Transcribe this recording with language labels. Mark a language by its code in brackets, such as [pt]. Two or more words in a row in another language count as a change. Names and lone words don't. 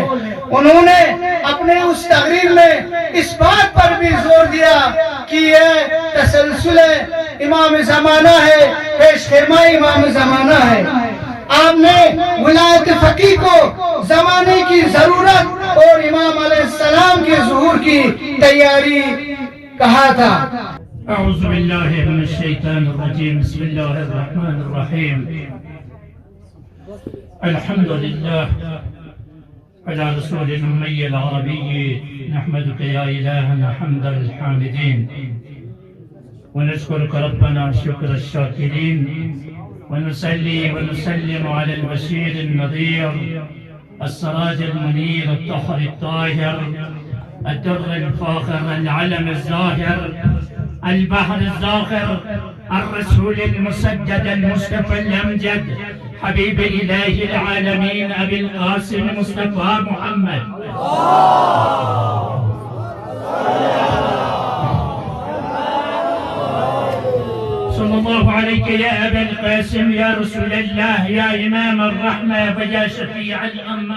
[ur] انہوں نے اپنے اس تقریر میں اس بات پر بھی زور دیا کہ یہ تسلسل امام زمانہ ہے، پیش خیمہ امام زمانہ ہے. آپ نے ولایت فقیہ کو زمانے کی ضرورت اور امام علیہ السلام کے ظہور کی تیاری کہا تھا. [ar] أعوذ بالله من الشيطان الرجيم، بسم الله الرحمن الرحيم، الحمد لله على رسول الأمي العربي، نحمدك يا إلهنا حمد الحامدين ونشكرك ربنا شكر الشاكرين ونصلي ونسلم على البشير النذير السراج المنير الأطهر الطاهر الدر الفاخر العلم الزاهر البحر الزاخر الرسول المسدد المصطفى الأمجد حبيب إله العالمين أبي القاسم مصطفى محمد صلى الله عليك يا أبا القاسم يا رسول الله يا إمام الرحمة ويا شفيع الأمة.